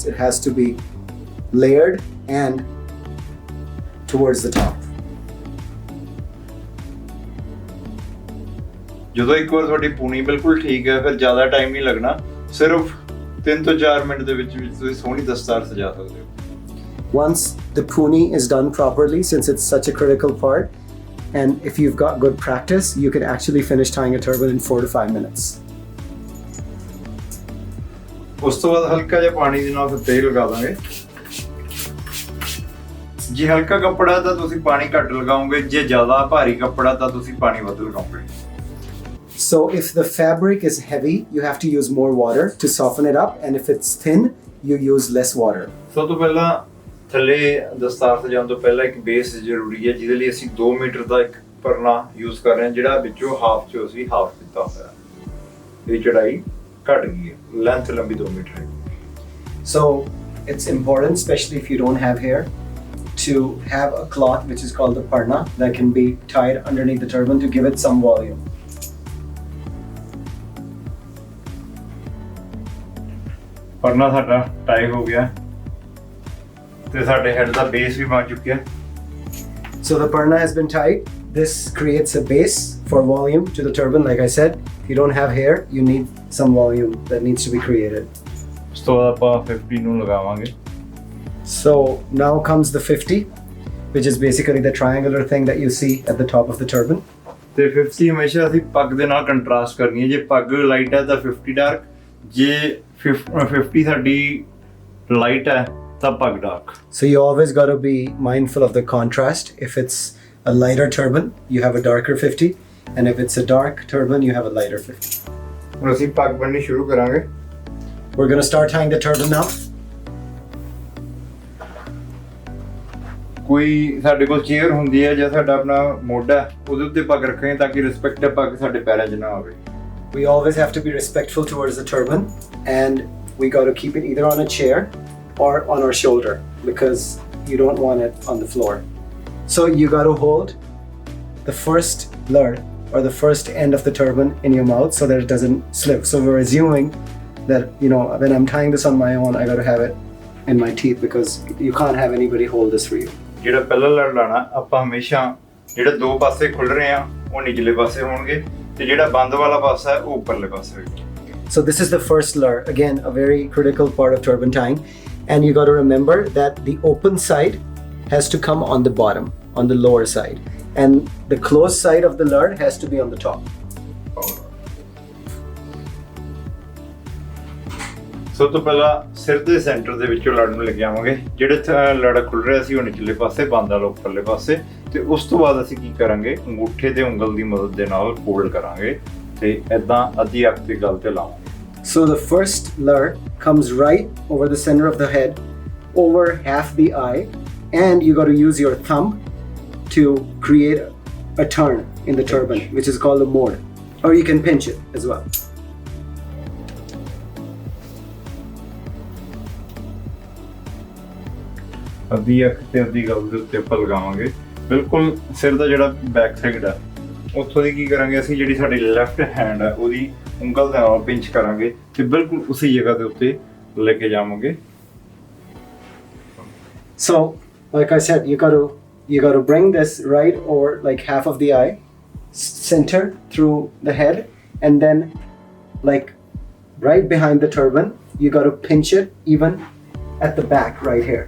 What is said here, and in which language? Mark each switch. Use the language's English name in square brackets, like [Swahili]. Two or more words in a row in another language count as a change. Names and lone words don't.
[English] It has to be layered and towards the top. [Punjabi] ਜਦੋਂ ਇੱਕ ਵਾਰ ਤੁਹਾਡੀ ਪੂਣੀ ਬਿਲਕੁਲ ਠੀਕ ਹੈ, ਫਿਰ ਜ਼ਿਆਦਾ ਟਾਈਮ ਨਹੀਂ ਲੱਗਣਾ, ਸਿਰਫ 3 ਤੋਂ 4 ਮਿੰਟ ਦੇ ਵਿੱਚ ਤੁਸੀਂ ਸੋਹਣੀ ਦਸਤਾਰ ਸਜਾ ਸਕਦੇ ਹੋ। [English] Once the puni is done properly, since it's such a critical part, and if you've got good practice, you can actually finish tying a turban in 4 to 5 minutes. [Punjabi] ਉਸ ਤੋਂ ਬਾਅਦ ਹਲਕਾ ਜਿਹਾ ਪਾਣੀ ਦੇ ਨਾਲ ਤੇਲ ਲਗਾ ਦਾਂਗੇ। ਜੇ ਹਲਕਾ ਕੱਪੜਾ ਤਾਂ ਤੁਸੀਂ ਪਾਣੀ ਘੱਟ ਲਗਾਓਗੇ, ਜੇ ਜ਼ਿਆਦਾ ਭਾਰੀ ਕੱਪੜਾ ਤਾਂ ਤੁਸੀਂ ਪਾਣੀ ਵੱਧ ਲਗਾਓਗੇ। [English] So if the fabric is heavy, you have to use more water to soften it up, and if it's thin, you use less water. [Punjabi] ਸਭ ਤੋਂ ਪਹਿਲਾਂ ਥੱਲੇ ਦਸਤਾਰ ਸਜਾਉਣ ਤੋਂ ਪਹਿਲਾਂ ਇੱਕ ਬੇਸ ਜ਼ਰੂਰੀ ਹੈ, ਜਿਹਦੇ ਲਈ ਅਸੀਂ 2 ਮੀਟਰ ਦਾ ਇੱਕ ਪਰਨਾ ਯੂਜ਼ ਕਰ ਰਹੇ ਹਾਂ, ਜਿਹੜਾ ਵਿੱਚੋਂ ਹਾਫ ਚੋਂ ਅਸੀਂ ਹਾਫ ਦਿੱਤਾ ਹੋਇਆ। ਇਹ ਚੜਾਈ ਘਟ ਗਈ ਹੈ, ਲੈਂਥ ਲੰਬੀ 2 ਮੀਟਰ ਹੈ। [English] So it's important, especially if you don't have hair, to have a cloth which is called the parna that can be tied underneath the turban to give it some volume. [Punjabi] ਪਰਨਾ ਸਾਡਾ ਟਾਈ ਹੋ ਗਿਆ ਤੇ ਸਾਡੇ ਹੈਡ ਦਾ ਬੇਸ ਵੀ ਬਣ ਚੁੱਕਿਆ। [English] So the parna has been tied. This creates a base for volume to the turban. Like I said, if you don't have hair, you need some volume that needs to be created. [Punjabi] ਉਸ ਤੋਂ ਬਾਅਦ ਆਪਾਂ 50 ਨੂੰ ਲਗਾਵਾਂਗੇ। [English] So now comes the 50, which is basically the triangular thing that you see at the top of the turban. [Punjabi] ਤੇ 50 ਹਮੇਸ਼ਾ ਅਸੀਂ ਪੱਗ ਦੇ ਨਾਲ ਕੰਟਰਾਸਟ ਕਰਨੀ ਹੈ। ਜੇ ਪੱਗ ਲਾਈਟ ਹੈ ਤਾਂ 50 ਡਾਰਕ, ਜੇ 50 ਸਾਡੀ ਲਾਈਟ ਹੈ ਤਾਂ ਪੱਗ ਡਾਰਕ। [English] So you always got to be mindful of the contrast. If it's a lighter turban, you have a darker 50, and if it's a dark turban, you have a lighter 50. [Punjabi] ਹੁਣ ਅਸੀਂ ਪੱਗ ਬੰਨ੍ਹਣੀ ਸ਼ੁਰੂ ਕਰਾਂਗੇ। [English] We're going to start tying the turban now. [Punjabi] ਕੋਈ ਸਾਡੇ ਕੋਲ ਚੇਅਰ ਹੁੰਦੀ ਹੈ ਜਾਂ ਸਾਡਾ ਆਪਣਾ ਮੋਢਾ, ਉਹਦੇ ਉੱਤੇ ਪੱਗ ਰੱਖਾਂਗੇ ਤਾਂ ਕਿ ਰਿਸਪੈਕਟਿਵ ਪੱਗ ਸਾਡੇ ਪੈਰਾਂ 'ਚ ਨਾ ਆਵੇ। [English] We always have to be respectful towards the turban, and we got to keep it either on a chair or on our shoulder because you don't want it on the floor. So you got to hold the first lard or the first end of the turban in your mouth so that it doesn't slip. So we're assuming that, you know, when I'm tying this on my own, I got to have it in my teeth because you can't have anybody hold this for you. [Punjabi] ਜਿਹੜਾ ਪਹਿਲਾ ਲੜ ਲਾਣਾ ਆਪਾਂ ਹਮੇਸ਼ਾ ਜਿਹੜੇ ਦੋ ਪਾਸੇ ਖੁੱਲ ਰਹੇ ਆ ਉਹ ਨਿਚਲੇ ਪਾਸੇ ਹੋਣਗੇ ਤੇ ਜਿਹੜਾ ਬੰਦ ਵਾਲਾ ਪਾਸਾ ਹੈ ਉਹ ਉੱਪਰਲੇ ਪਾਸੇ ਹੋਏਗਾ। [English] So this is the first lure, again a very critical part of turban tying, and you got to remember that the open side has to come on the bottom, on the lower side, and the closed side of the lure has to be on the top. [Punjabi] ਸਭ ਤੋਂ ਪਹਿਲਾਂ ਸਿਰ ਦੇ ਸੈਂਟਰ ਦੇ ਵਿੱਚੋਂ ਲੜ ਨੂੰ ਲੈ ਕੇ ਆਵਾਂਗੇ। ਜਿਹੜੇ ਲੜ ਖੁੱਲ ਰਿਹਾ ਸੀ ਉਹ ਨਿਚਲੇ ਪਾਸੇ, ਬੰਦ ਵਾਲਾ ਉੱਪਰਲੇ ਪਾਸੇ, ਤੇ ਉਸ ਤੋਂ ਬਾਅਦ ਅਸੀਂ ਕੀ ਕਰਾਂਗੇ, ਅੰਗੂਠੇ ਤੇ ਉਂਗਲ ਦੀ ਮਦਦ ਦੇ ਨਾਲ ਫੋਲਡ ਕਰਾਂਗੇ ਤੇ ਇਦਾਂ ਅੱਧੀ ਅੱਖ ਤੇ ਗਲ ਤੇ ਲਾਵਾਂਗੇ। [English] So the first lure comes right over the center of the head, over half the eye, and you got to use your thumb to create a turn in the turban, which is called a mode, or you can pinch it as well. [Punjabi] ਅੱਧੀ ਅੱਖ ਤੇ ਅੱਧੀ ਗਲ ਦੇ ਉੱਤੇ ਆਪਾਂ ਲਗਾਵਾਂਗੇ। ਬਿਲਕੁਲ ਸਿਰ ਦਾ ਜਿਹੜਾ [English] back side [Punjabi] ਆ ਉੱਥੋਂ ਦੀ ਕੀ ਕਰਾਂਗੇ ਅਸੀਂ, ਜਿਹੜੀ ਸਾਡੀ [English] left hand [Punjabi] ਆ ਉਹਦੀ ਉਂਗਲ ਦੇ ਨਾਲ ਪਿੰਚ ਕਰਾਂਗੇ ਤੇ ਬਿਲਕੁਲ ਉਸੇ ਜਗ੍ਹਾ ਦੇ ਉੱਤੇ ਲੈ ਕੇ ਜਾਵਾਂਗੇ। [English] So like I said, you got to bring this right over like half of the eye, center through the head, and then like right behind the turban you got to pinch it even at the back right here.